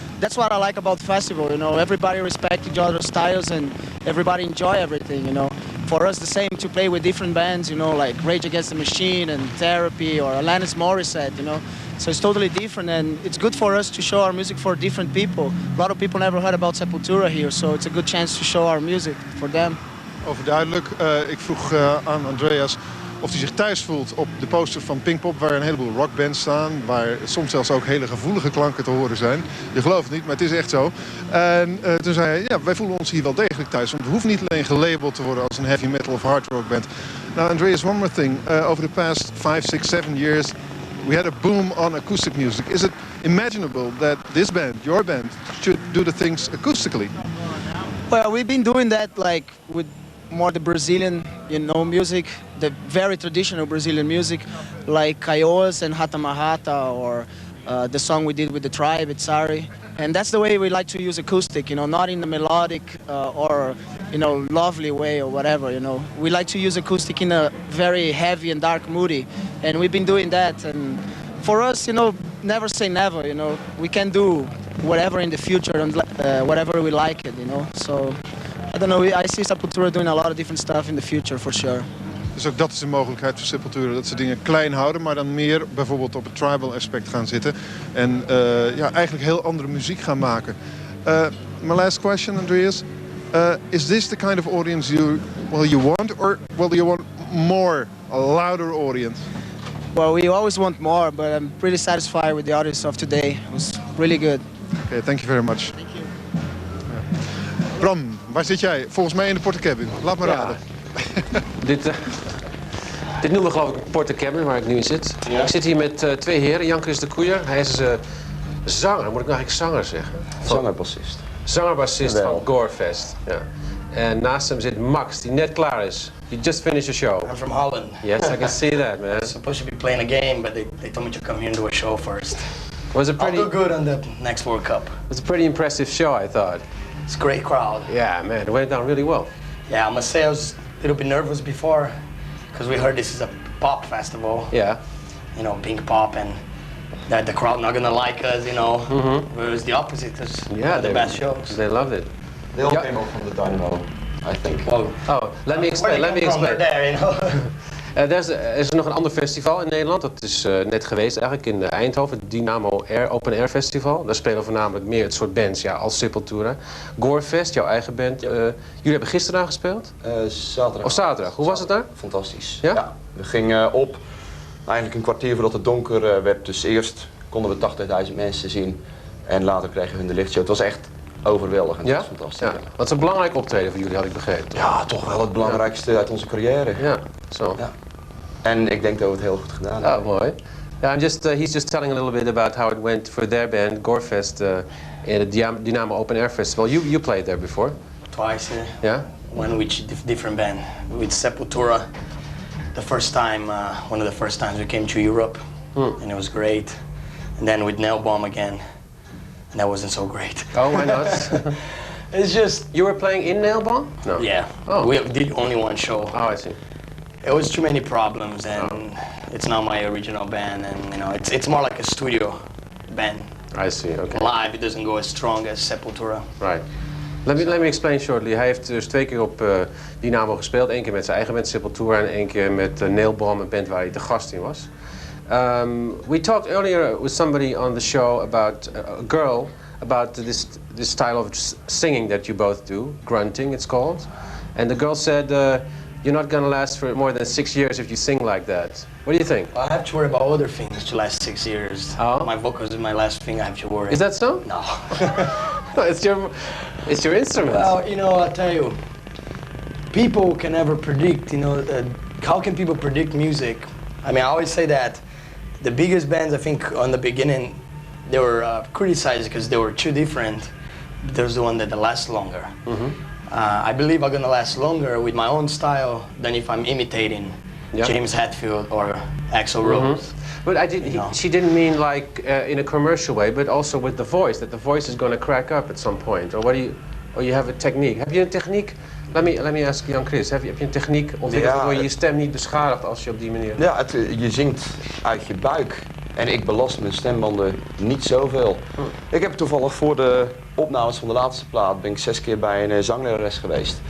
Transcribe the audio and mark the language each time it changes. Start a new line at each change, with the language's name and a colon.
English: That's what I like about the festival, you know. Everybody respect each other's styles and everybody enjoy everything, you know. For us, the same to play with different bands, you know, like Rage Against the Machine and Therapy or Alanis Morissette, you know. So it's totally different, and it's good for us to show our music for different people. A lot of people never heard about Sepultura here, so it's a good chance to show our music for them.
Dutch: Overduidelijk. Ik vroeg aan Andreas of hij zich thuis voelt op de poster van Pinkpop, waar een heleboel rockbands staan, waar soms zelfs ook hele gevoelige klanken te horen zijn. Je gelooft het niet, maar het is echt zo. En toen zei hij, ja, wij voelen ons hier wel degelijk thuis, want we hoeven niet alleen gelabeld te worden als een heavy metal of hard rock band.
English: Now, Andreas, one more thing. Over the past 5, 6, 7 years, we had a boom on acoustic music. Is it imaginable that this band, your band, should do the things acoustically? Well, we've been doing that like with more the Brazilian, music, the very traditional Brazilian music, like Caioas and Rata Marrata, or the song we did with the tribe, it's Sorry. And that's the way we like to use acoustic, not in the melodic or, lovely way or whatever, We like to use acoustic in a very heavy and dark moody. And we've been doing that. And for us, never say never, We can do whatever in the future and whatever we like it, So, I don't know, I see Sepultura doing a lot of different stuff in the future, for sure.
Dutch: Dus ook dat is een mogelijkheid voor Sepultura. Dat ze dingen klein houden, maar dan meer bijvoorbeeld op het tribal aspect gaan zitten. En eigenlijk heel andere muziek gaan maken.
English: My last question, Andreas. Is this the kind of audience you want? Or you want more, a louder audience? Well, we always want more, but I'm pretty satisfied with the audience of today. It was really good. Okay, thank you very much. Thank you.
Dutch: Bram, waar zit jij? Volgens mij in de portecabin. Laat me raden. Dit noemen we geloof ik portecabin, waar ik nu in zit. Ja. Ik zit hier met twee heren. Jan Chris de Koeier, hij is zanger, moet ik nou eigenlijk zanger zeggen? Zanger-bassist. Zanger-bassist van Gorefest. Ja. En naast hem zit Max, die net klaar is.
English: You just finished a show. I'm from Holland. Yes, I can see that, man. I was supposed to be playing a game, but they told me to come here and do a show first. Was it pretty? I'll do good on the next World Cup. It was a pretty impressive show, I thought. It's a great crowd. Yeah, man, it went down really well. Yeah, I must say I was a little bit nervous before, because we heard this is a pop festival. Yeah. Pink pop, and that the crowd not gonna like us, Mm-hmm. It was the opposite. It was one of the best shows. They loved it. They all came up from the Dynamo, I think. Let me explain. There,
Dutch: Er is nog een ander festival in Nederland. Dat is net geweest eigenlijk in Eindhoven. Het Dynamo Open Air Festival. Daar spelen voornamelijk meer het soort bands als Sepultura. Gorefest, jouw eigen band. Jullie hebben gisteren daar gespeeld? Zaterdag. Of zaterdag. Hoe was het daar? Fantastisch. Ja? We gingen op eigenlijk een kwartier voordat het donker werd. Dus eerst konden we 80.000 mensen zien. En later kregen we de lichtshow. Het was echt overweldigend. Ja? Dat was fantastisch. Ja. Wat is een belangrijk optreden voor jullie, had ik begrepen. Ja, toch wel het belangrijkste uit onze carrière. Ja, zo. Ja. En ik denk dat we het heel goed gedaan hebben. Oh, mooi.
English: Yeah, he's just telling a little bit about how it went for their band, Gorefest, in the Dynamo Open Air Festival. You played there before? Twice, yeah. One with different band. With Sepultura, the first time, one of the first times we came to Europe, and it was great. And then with Nail Bomb again, and that wasn't so great. Oh, why not? It's just... You were playing in Nail Bomb? No. Yeah. Oh. We did only one show. Oh, I see. It was too many problems, and it's not my original band, and it's more like a studio band. I see, okay. Live, it doesn't go as strong as Sepultura. Right. Let me explain shortly.
Dutch: Hij heeft dus 2 keer op Dynamo gespeeld. 1 keer met zijn eigen band Sepultura en 1 keer met Nail Bomb, een band waar hij de gast in was.
English: We talked earlier with somebody on the show about a girl, about this style of singing that you both do, grunting it's called. And the girl said, you're not gonna last for more than 6 years if you sing like that. What do you think? Well, I have to worry about other things to last 6 years. Oh? My vocals is my last thing I have to worry. Is that so? No. It's your instrument. Well, I'll tell you, people can never predict, how can people predict music? I mean, I always say that the biggest bands, I think, on the beginning, they were criticized because they were too different. There's the one that lasts longer. Mm-hmm. I believe I'm gonna last longer with my own style than if I'm imitating James Hetfield or Axl Rose. But she didn't mean like in a commercial way, but also with the voice, that the voice is going to crack up at some point. Or you have a technique.
Dutch: Heb je een techniek?
English: Let me ask
Dutch: Jan Chris, heb je een techniek ontwikkeld waardoor je je stem niet beschadigt als je op die manier... Ja, je zingt uit je buik. En ik belast mijn stembanden niet zoveel. Ik heb toevallig voor de opnames van de laatste plaat ben ik 6 keer bij een zanglerares geweest.